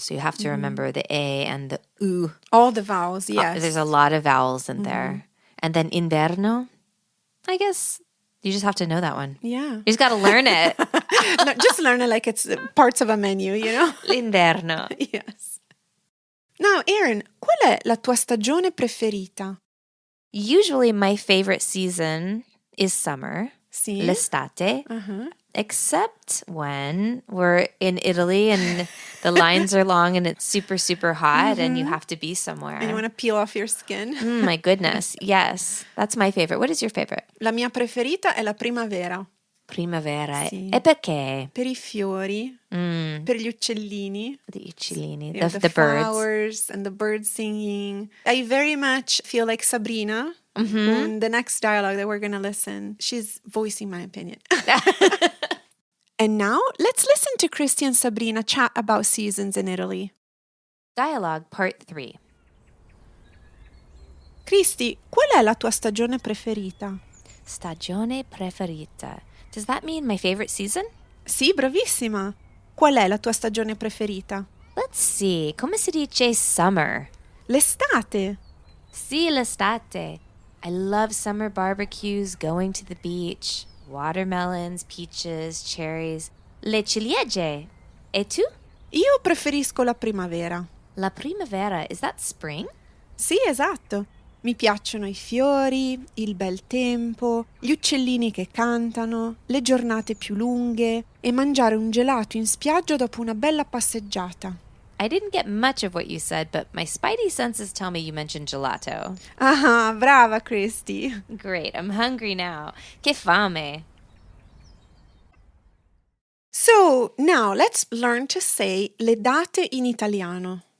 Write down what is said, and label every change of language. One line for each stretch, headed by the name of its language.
English: So you have to remember the A and the U. All the vowels, yes. There's a lot of vowels in there. And then inverno, I guess You just have to know that one. Yeah. You just got to learn it. No, just learn it like it's parts of a menu, you know?
Italian: L'inverno.
English: Yes.
Italian: Now, Erin, qual è la tua stagione preferita?
English: Usually my favorite season is summer,
Italian: Sì? l'estate, Uh-huh.
English: except when we're in Italy and the lines are long and it's super, super hot and you have to be somewhere. And you want to peel off your skin? My goodness. Yes. That's my favorite. What is your favorite?
Italian: La mia preferita è la primavera. Primavera. Sì. E perché? Per i fiori, per gli uccellini.
English: The uccellini, Yeah, the birds. flowers and the birds singing. I very much feel like Sabrina in the next dialogue that we're going to listen. She's voicing my opinion. And now let's listen to Kristi and Sabrina chat about seasons in Italy. Dialogue Part 3.
Italian: Kristi, qual è la tua stagione preferita? Stagione preferita.
English: Does that mean my favorite season?
Italian: Sì, bravissima. Qual è la tua stagione preferita?
English: Let's see.
Italian: Come si dice summer? L'estate.
English: Sì, l'estate. I love summer barbecues, going to the beach, watermelons, peaches, cherries,
Italian: le ciliegie. E tu? Io preferisco la primavera.
English: La primavera, is that spring?
Italian: Sì, esatto. Mi piacciono i fiori, il bel tempo, gli uccellini che cantano, le giornate più lunghe e mangiare un gelato in spiaggia dopo una bella passeggiata.
English: I didn't get much of what you said, but my spidey senses tell me you mentioned gelato.
Italian: Ah, brava Kristi.
English: Great, I'm hungry now.
Italian: Che fame.
English: So, now let's learn to say
Italian: le date in italiano.